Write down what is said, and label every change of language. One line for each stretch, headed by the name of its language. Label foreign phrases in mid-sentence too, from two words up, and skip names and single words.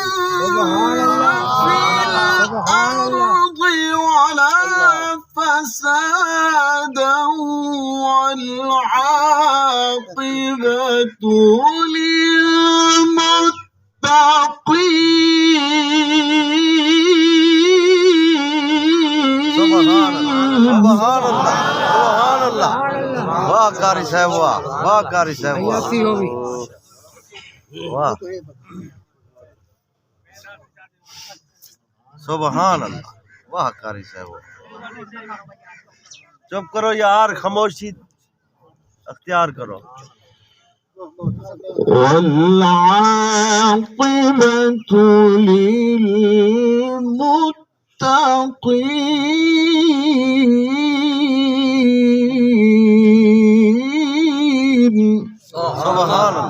Arabic: في الأرض ولا فسادا والعاقبة للمتقين. سبحان الله سبحان الله.
Urdu: वाह कारी साहब वाह वाह कारी साहब वाह वाह.
Arabic: سبحان الله
Urdu: वाह कारी साहब. चुप करो यार, खामोशी अख्तियार करो.
Arabic: والعاقبة للمتقين. سبحان الله